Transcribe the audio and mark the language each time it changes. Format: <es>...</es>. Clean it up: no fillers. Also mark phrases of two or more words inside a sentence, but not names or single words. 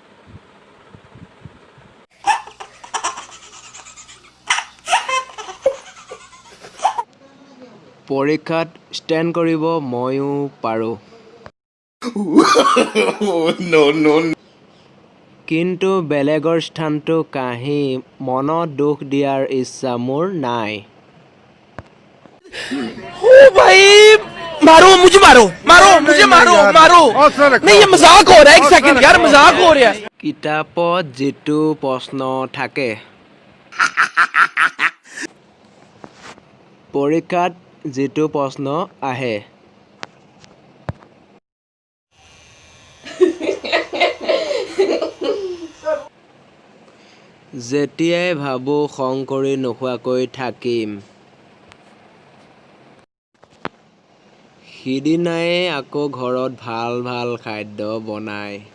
<as>পৰীক্ষাত ষ্টেণ্ড কৰিব ময়ো পাৰোঁ। কিন্তু বেলেগৰ স্থানটো কাঢ়ি মনত দুখ দিয়াৰ ইচ্ছা মোৰ নাই।</as> <hi>ओ भाई मारो मुझे मारो नहीं ये मजाक हो रहा है एक सेकंड यार मजाक हो रहा है</hi> <as>কিতাপত যিটো প্ৰশ্ন থাকে পৰীক্ষাত যিটো প্ৰশ্ন আহে যেতিয়াই ভাবোঁ খং কৰি নোখোৱাকৈ থাকিম সিদিনাই আকৌ ঘৰত ভাল ভাল খাদ্য বনায়।</as>